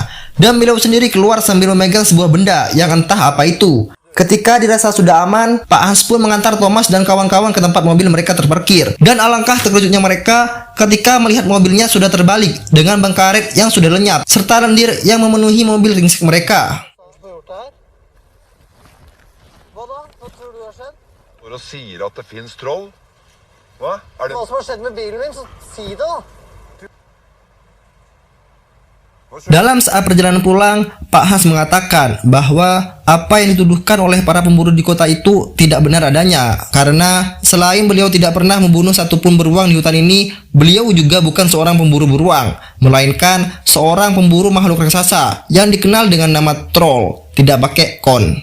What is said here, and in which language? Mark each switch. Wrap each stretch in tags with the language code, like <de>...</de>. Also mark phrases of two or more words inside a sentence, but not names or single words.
<id>Dan beliau sendiri keluar sambil memegang sebuah benda yang entah apa itu. Ketika dirasa sudah aman, Pak Hans pun mengantar Thomas dan kawan-kawan ke tempat mobil mereka terparkir. Dan alangkah terkejutnya mereka ketika melihat mobilnya sudah terbalik dengan ban karet yang sudah lenyap, serta lendir yang memenuhi mobil ringsek mereka.</id> <no>Når du sier at det finnes troll, hva? Er det... Hva som har skjedd med bilen min, så si det da.</no> <id>Dalam saat perjalanan pulang, Pak Hans mengatakan bahwa apa yang dituduhkan oleh para pemburu di kota itu tidak benar adanya. Karena selain beliau tidak pernah membunuh satupun beruang di hutan ini, beliau juga bukan seorang pemburu beruang, melainkan seorang pemburu makhluk raksasa yang dikenal dengan nama troll, tidak pakai kon.</id>